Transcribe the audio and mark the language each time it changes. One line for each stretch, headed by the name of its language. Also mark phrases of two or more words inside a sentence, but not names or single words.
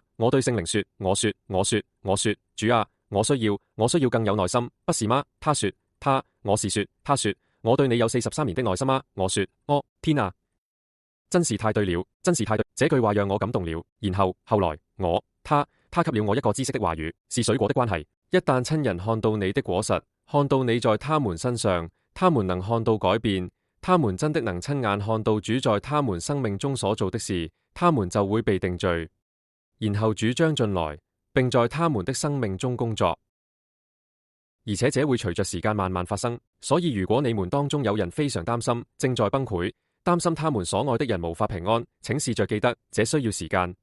Chinese: 我對聖靈說，我說，主啊，我需要更有耐心，不是嗎？他說，他說，我對你有43年的耐心嗎？我說，哦，天啊，真是太對了，這句話讓我感動了。然後來，他給了我一個知識的話語，是水果的關係。一旦親人看到你的果實，看到你在他們身上，他們能看到改變，他們真的能親眼看到主在他們生命中所做的事，他們就會被定罪。然後主將進來，並在他們的生命中工作，而且這會隨着時間慢慢發生。所以如果你們當中有人非常擔心，正在崩潰，擔心他們所愛的人無法平安，請試着記得，這需要時間。